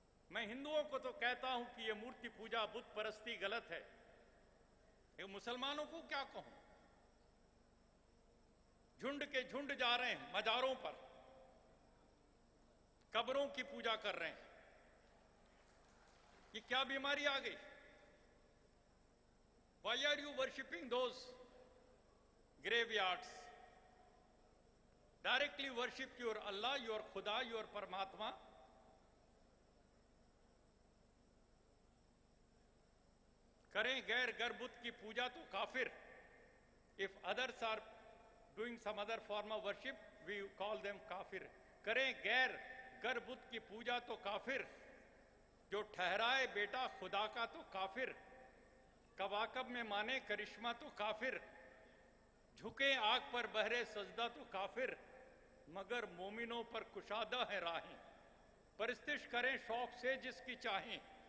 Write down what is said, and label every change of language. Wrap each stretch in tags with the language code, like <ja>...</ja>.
<hi>मैं हिंदुओं को तो कहता हूं कि ये मूर्ति पूजा, बुत परस्ती गलत है। ये मुसलमानों को क्या कहूं? झुंड के झुंड जा रहे हैं मजारों पर, कब्रों की पूजा कर रहे हैं। ये क्या बीमारी आ गई?</hi> <en>Why are you worshipping those graveyards? Directly worship your Allah, your Khuda, your Paramatma.</en> <hi>करें गैर गर्भुत की पूजा तो काफिर।</hi> <en>If others are doing some other form of worship, we call them काफिर।</en> <hi>करें गैर गर्भुत की पूजा तो काफिर। जो ठहराए बेटा खुदा का तो काफिर। कवाकब में माने करिश्मा तो काफिर। झुके आग पर बहरे सजदा तो काफिर। मगर मोमिनों पर कुशादा है राहें। परिस्तिश करें शौक से जिसकी चाहें।</hi>